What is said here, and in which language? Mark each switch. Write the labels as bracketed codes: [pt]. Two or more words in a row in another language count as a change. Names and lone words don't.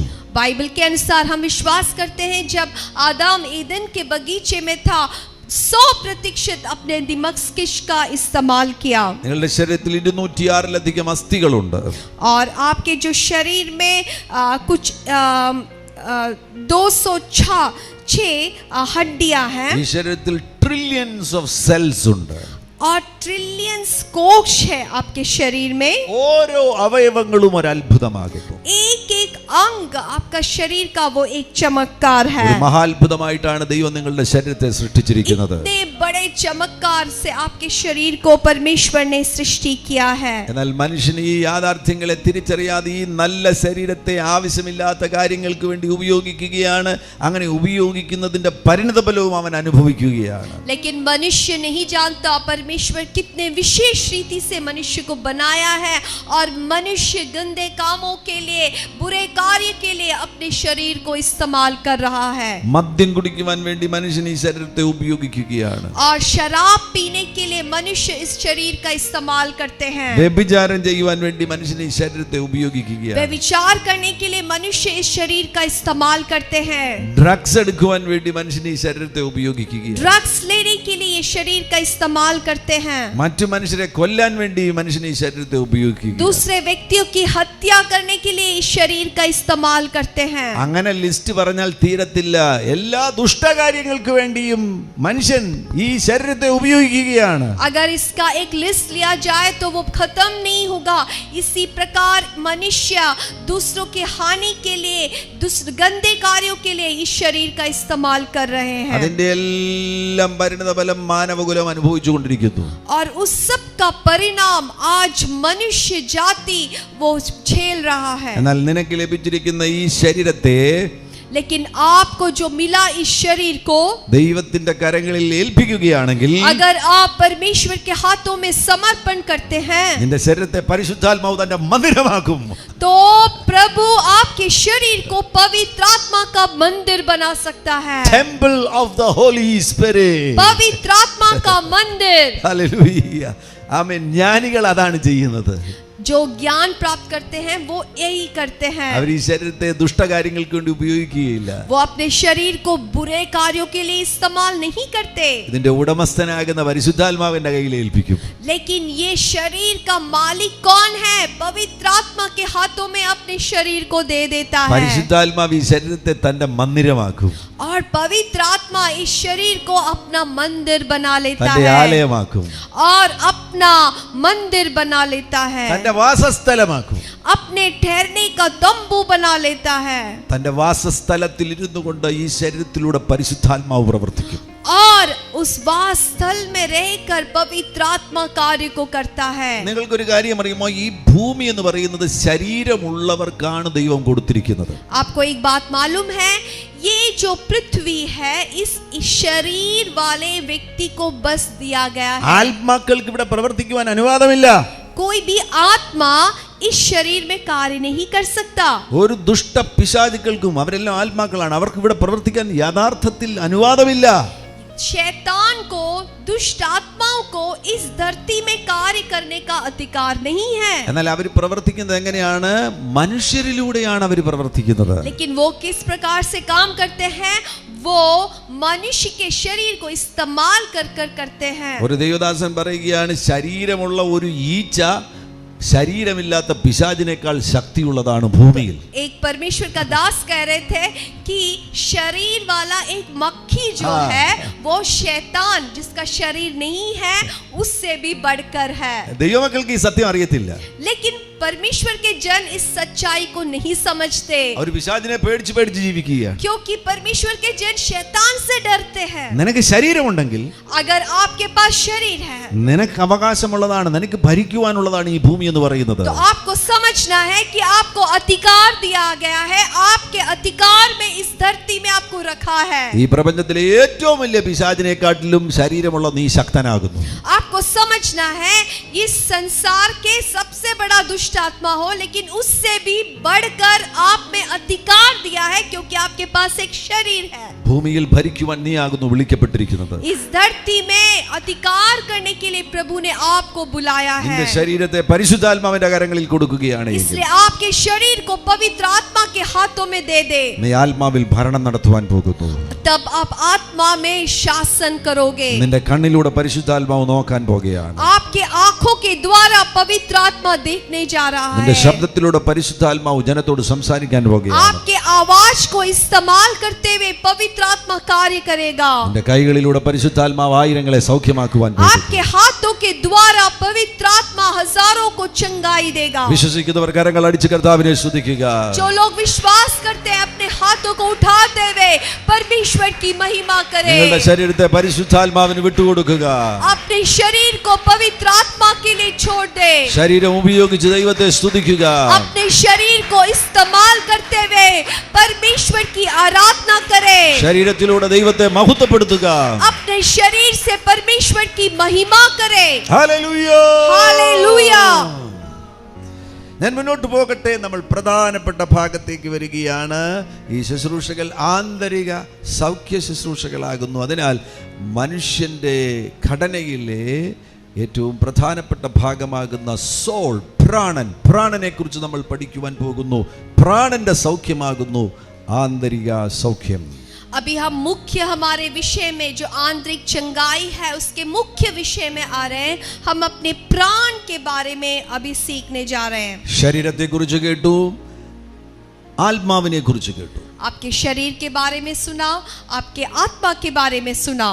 [hi] बाइबल के अनुसार हम विश्वास करते हैं जब आदम ईदन के बगीचे में था 100% अपने मस्तिष्क का इस्तेमाल किया. [ml] നിങ്ങളുടെ ശരീരത്തിൽ 206 അസ്ഥികളുണ്ട്. [hi] और आपके जो शरीर में कुछ 206 हड्डियां हैं. [ml] ഈ ശരീരത്തിൽ [en] trillions of cells [ml] ഉണ്ട്. [hi] और ट्रिलियंस कोश है आपके शरीर में. [ml] ഓരോ അവയവങ്ങളും ഒരു അത്ഭുതമാകുന്നു. [hi] एक अंग आपका शरीर का वो एक चमत्कार है. [ml] ഒരു മഹാത്ഭുതമായിട്ടാണ് ദൈവം നിങ്ങളുടെ ശരീരത്തെ സൃഷ്ടിച്ചിരിക്കുന്നത്. [hi] इतने बड़े चमत्कार से आपके शरीर को परमेश्वर ने सृष्टि किया है. [ml] എന്നാൽ മനുഷ്യൻ ഈ യാഥാർത്ഥ്യങ്ങളെ തിരിച്ചറിയാതെ ഈ നല്ല ശരീരത്തെ ആവശ്യമില്ലാത്ത കാര്യങ്ങൾക്ക് വേണ്ടി ഉപയോഗിക്കുകയാണ്. അങ്ങനെ ഉപയോഗിക്കുന്നതിന്റെ പരിണതഫലവും അവൻ അനുഭവിക്കുകയാണ്. [hi] लेकिन मनुष्य नहीं जानता परमेश्वर कितने विशेष रीति से मनुष्य को बनाया है, और मनुष्य गंदे कामों के लिए, बुरे कार्य के लिए अपने शरीर को इस्तेमाल कर रहा है. [ml] മദ്യം കുടിക്കുവാൻ വേണ്ടി മനുഷ്യൻ ഈ ശരീരത്തെ ഉപയോഗിക്കുകയാണ്. [hi] और शराब पीने के लिए मनुष्य इस शरीर का इस्तेमाल करते हैं. [ml] വ്യഭിചാരം ചെയ്യുവാൻ വേണ്ടി മനുഷ്യൻ ഈ ശരീരത്തെ ഉപയോഗിക്കുകയാണ്. [hi] व्यभिचार करने के लिए मनुष्य इस शरीर का इस्तेमाल करते हैं. [ml] ഡ്രഗ്സ് എടുക്കുവാൻ വേണ്ടി മനുഷ്യൻ ഈ ശരീരത്തെ ഉപയോഗിക്കുകയാണ്. [hi] ड्रग्स लेने के लिए ये शरीर का इस्तेमाल करते हैं. [ml] മറ്റു മനുഷ്യരെ കൊല്ലാൻ വേണ്ടി മനുഷ്യൻ ഈ ശരീരത്തെ ഉപയോഗിക്കുകയാണ്. [hi] दूसरे व्यक्तियों की हत्या करने के लिए इस शरीर का इस्तेमाल करते हैं. [ml] അങ്ങനെ ലിസ്റ്റ് പറഞ്ഞാൽ തീരത്തില്ല. എല്ലാ ദുഷ്ടകാര്യങ്ങൾക്ക് വേണ്ടിയും മനുഷ്യൻ ഈ ശരീരത്തെ ഉപയോഗിക്കുകയാണ്. [hi] अगर इसका एक लिस्ट लिया जाए तो वो खत्म नहीं होगा. इसी प्रकार मनुष्य दूसरों की हानि के लिए, गंदे कार्यों के लिए इस शरीर का इस्तेमाल कर रहे हैं. [ml] അതിന്റെ എല്ലാം പരിണതഫലം മാനവകുലം അനുഭവിച്ചുകൊണ്ടിരിക്കുന്നു. [hi] और उस सब का परिणाम आज मनुष्य जाति वो झेल रहा है. [ml] എന്നാൽ നിനക്ക് ലഭിച്ചിരിക്കുന്ന ഈ ശരീരത്തെ, [hi] लेकिन आपको जो मिला इस शरीर को [ml] ദൈവത്തിന്റെ കരങ്ങളിൽ ഏൽപ്പിക്കുകയാണെങ്കിൽ, [hi] अगर आप परमेश्वर के हाथों में समर्पण करते हैं, [ml] നിന്റെ ശരീരത്തെ പരിശുദ്ധാത്മാവ് തന്റെ മന്ദിരമാക്കും. [hi] तो प्रभु आपके शरीर को पवित्र आत्मा का मंदिर बना सकता है. [en] temple of the Holy Spirit. [hi] पवित्र आत्मा का मंदिर. [ml] ഹല്ലേലൂയ. ആമേൻ. ജ്ഞാനികൾ അതാണ് ചെയ്യുന്നത്. [hi] जो ज्ञान प्राप्त करते हैं वो यही करते हैं. [ml] അവർ ഈ ശരീരത്തെ ദുഷ്ടകാര്യങ്ങൾക്ക് വേണ്ടി ഉപയോഗിക്കുകയില്ല. [hi] वो अपने शरीर को बुरे कार्यों के लिए इस्तेमाल नहीं करते, [ml] ഇതിന്റെ ഉടമസ്ഥനാകുന്ന പരിശുദ്ധാത്മാവിന്റെ കയ്യിൽ ഏൽപ്പിക്കും. [hi] लेकिन ये शरीर का मालिक कौन है? पवित्र आत्मा के हाथों में अपने शरीर को दे देता है. [ml] പരിശുദ്ധാത്മാവ് ഈ ശരീരത്തെ തന്റെ മന്ദിരമാക്കും. [hi] और पवित्र आत्मा इस शरीर को अपना मंदिर बना लेता [ml] തന്റെ [hi] है, [ml] ആലയമാക്കും. [hi] और अपना मंदिर बना लेता है, [ml] തന്റെ വാസസ്ഥലമാക്കും. [hi] अपने ठहरने का तंबू बना लेता है. [ml] തന്റെ വാസസ്ഥലത്തിൽ ഇരുന്നു കൊണ്ട് ഈ ശരീരത്തിലൂടെ പരിശുദ്ധാത്മാവ് പ്രവർത്തിക്കും. [hi] और उस वास स्थल में रहकर पवित्र आत्मा कार्य को करता है। [ml] നിങ്ങൾക്കൊരു കാര്യം അറിയുമോ, ഈ ഭൂമി എന്ന് പറയുന്നത് ശരീരമുള്ളവർക്കാണ് ദൈവം കൊടുത്തിരിക്കുന്നത്. [hi] आपको एक बात मालूम है, ये जो पृथ्वी है इस शरीर वाले व्यक्ति को बस दिया गया है। [ml] ആത്മാക്കൾക്ക് ഇവിടെ പ്രവർത്തിക്കുവാൻ അനുവാദമില്ല. [hi] कोई भी आत्मा इस शरीर में कार्य नहीं कर सकता। [ml] ഒരു ദുഷ്ട പിശാചുക്കൾക്കും, അവരെല്ലാം ആത്മാക്കളാണ്, അവർക്ക് ഇവിടെ പ്രവർത്തിക്കാൻ യഥാർത്ഥത്തിൽ അനുവാദമില്ല. [hi] शैतान को, दुष्ट आत्माओं को इस धरती में कार्य करने का अधिकार नहीं है। [ml] എന്നാൽ അവർ പ്രവർത്തിക്കുന്നത് എങ്ങനെയാണ്? മനുഷ്യരിലൂടെയാണ് അവർ പ്രവർത്തിക്കുന്നത്. [hi] लेकिन वो किस प्रकार से काम करते हैं? वो मनुष्य के शरीर को इस्तेमाल कर कर करते हैं। [ml] ഒരു ദൈവദാസൻ പറയുകയാണ്, ശരീരമുള്ള ഒരു ഈച്ച ശരീരമില്ലാത്ത പിശാചിനേക്കാൾ ശക്തിയുള്ളതാണ് ഭൂമിയിൽ. [hi] एक परमेश्वर का दास कह रहे थे कि शरीर वाला एक मक्खी जो है वो शैतान जिसका शरीर नहीं है उससे भी बढ़कर है। [ml] ദൈവമക്കൾക്ക് ഈ സത്യം അറിയത്തില്ല. [hi] लेकिन परमेश्वर के जन इस सच्चाई को नहीं समझते, [ml] അവർ പിശാചിനെ പേടിച്ച് പേടിച്ച് ജീവിക്കുകയാണ്. [hi] क्योंकि परमेश्वर के जन शैतान से डरते हैं। [ml] നിനക്ക് ശരീരമുണ്ടെങ്കിൽ, [hi] अगर आपके पास शरीर है [ml] നിനക്ക് അവകാശമുള്ളതാണ്, നിനക്ക് ഭരിക്കുവാനുള്ളതാണ് ഈ ഭൂമി എന്ന് പറയുന്നത്. [hi] तो आपको समझना है कि आपको अधिकार दिया गया है, आपके अधिकार में इस धरती में आपको रखा है। [ml] ഈ പ്രപഞ്ചത്തിലെ ഏറ്റവും വലിയ പിശാചിനെക്കാട്ടിലും ശരീരമുള്ള നീ ശക്തനാകുന്നു. [hi] आपको समझना है इस संसार के सबसे बड़ा दुष्ट आत्मा हो, लेकिन उससे भी बढ़कर आप में अधिकार दिया है, क्योंकि आपके पास एक शरीर है। [ml] ഭൂമിയിൽ ഭരിക്കുവാൻ നീ ആകുന്നു വിളിക്കപ്പെട്ടിരിക്കുന്നത്. [hi] इस धरती में अधिकार करने के लिए प्रभु ने आपको बुलाया है। [ml] നിന്റെ ശരീരത്തെ പരിശുദ്ധാത്മാവിന്റെ കരങ്ങളിൽ കൊടുക്കുകയാണ്. [hi] इसलिए आपके शरीर को पवित्र आत्मा के हाथों में दे दे। [ml] നീ ആത്മാവിൽ ഭരണം നടത്തുവാൻ പോകുന്നു. [hi] तब आप आत्मा में शासन करोगे। [ml] നിന്റെ കണ്ണിലൂടെ പരിശുദ്ധാത്മാവ് നോക്കാൻ പോകുകയാണ്. [hi] आपके आंखों के द्वारा पवित्र आत्मा देखने जा रहा [ml] നിന്റെ [hi] है। [ml] ശബ്ദത്തിലൂടെ പരിശുദ്ധാത്മാവ് ജനത്തോട് സംസാരിക്കാൻ പോകുകയാണ്. [hi] आपके आवाज को इस्तेमाल करते हुए पवित्र आत्मा कार्य करेगा। [ml] നിന്റെ കൈകളിലൂടെ പരിശുദ്ധാത്മാവ് ആയിരങ്ങളെ സൗഖ്യമാക്കുവാൻ പോകുന്നു. [hi] आपके हाथों के द्वारा पवित्र आत्मा हजारों को चंगाई देगा। [ml] വിശ്വസിക്കുന്നവർ കരങ്ങൾ അടിച്ച് കർത്താവിനെ സ്തുതിക്കുക. [hi] जो लोग विश्वास करते हैं अपने हाथों को उठाते हुए परमेश्वर की महिमा [ml] നിങ്ങളുടെ [hi] करें। [ml] ശരീരത്തെ പരിശുദ്ധാത്മാവിന് വിട്ടുകൊടുക്കുക. [hi] अपने शरीर को पवित्र आत्मा के लिए छोड़ दे। [ml] ശരീരം ഉപയോഗിച്ച് ദൈവത്തെ സ്തുതിക്കുക. [hi] अपने शरीर को इस्तेमाल करते हुए परमेश्वर की आराधना करे। [ml] ശരീരത്തിലൂടെ ദൈവത്തെ മഹത്വപ്പെടുത്തുക. [hi] अपने शरीर से परमेश्वर की महिमा करे। [ml] ഹല്ലേലൂയ. [hi] हालेलुया। [ml] ഞാൻ മുന്നോട്ട് പോകട്ടെ. നമ്മൾ പ്രധാനപ്പെട്ട ഭാഗത്തേക്ക് വരികയാണ്. ഈ ശുശ്രൂഷകൾ ആന്തരിക സൗഖ്യ ശുശ്രൂഷകളാകുന്നു. അതിനാൽ മനുഷ്യന്റെ ഘടനയിലെ ഏറ്റവും പ്രധാനപ്പെട്ട ഭാഗമാകുന്ന സോൾ, പ്രാണനെ കുറിച്ച് നമ്മൾ പഠിക്കുവാൻ പോകുന്നു. പ്രാണന്റെ സൗഖ്യമാകുന്നു ആന്തരിക സൗഖ്യം. [hi] अभी हम मुख्य हमारे विषय में जो आंतरिक चंगाई है उसके मुख्य विषय में आ रहे हैं। हम अपने प्राण के बारे में अभी सीखने जा रहे हैं। [ml] ശരീരത്തെ കുറിച്ച് കേട്ടു, ആത്മാവിനെ കുറിച്ച് കേട്ടു. [hi] आपके शरीर के बारे में सुना, आपके आत्मा के बारे में सुना।